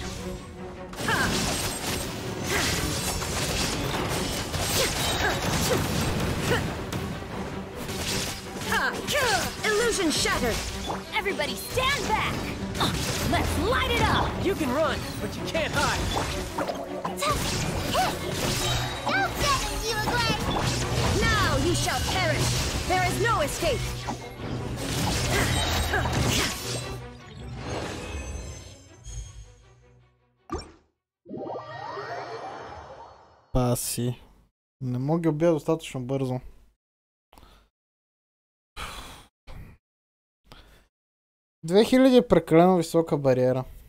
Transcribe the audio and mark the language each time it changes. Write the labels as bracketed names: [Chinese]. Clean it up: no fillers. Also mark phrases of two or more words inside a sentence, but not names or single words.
[English] Illusion shattered! Everybody stand back! Let's light it up! You can run, but you can't hide. Don't get it, Uruguay! Now you shall perish! There is no escape! [Bulgarian] Паси. Не мога ги убия достатъчно бързо. $2000 е прекалено висока бариера.